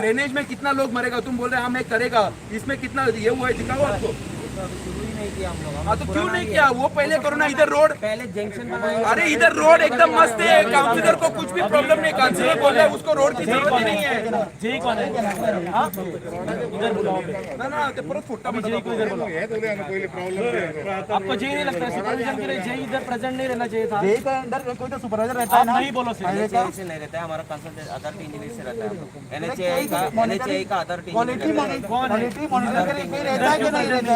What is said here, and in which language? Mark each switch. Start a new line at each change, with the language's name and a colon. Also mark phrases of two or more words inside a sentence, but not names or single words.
Hindi: ड्रेनेज में कितना लोग मरेगा? तुम बोल रहे हाँ मैं करेगा, इसमें कितना ये हुआ है दिखाओ आपको। शुरू ही नहीं किया हम लोग। हाँ तो क्यों नहीं किया? वो पहले करो ना। इधर रोड, पहले जंक्शन बनाए। अरे इधर रोड एकदम मस्त है, काउंसिलर को कुछ भी प्रॉब्लम नहीं। काउंसिलर बोल रहा है उसको रोड की जरूरत ही नहीं है। जय कौन है? हाँ? इधर बुलाओ
Konkani: ना ना ते परत फुट्टा
Hindi: जय को इधर बुलाओ। आपको जय नहीं लगता है? सुपरविजन के लिए जय इधर प्रेजेंट नहीं रहना चाहिए था। जेई का अंदर कोई तो सुपरवाइजर रहता है आप ना? नहीं बोलो सिर्फ। NHAI से नहीं रहता है, हमारा
English: consultant authority engineer
Hindi: से रहता है। NHAI का अथॉरिटी
English: quality monitor
Hindi: के लिए कोई रहता है कि नहीं रहता है?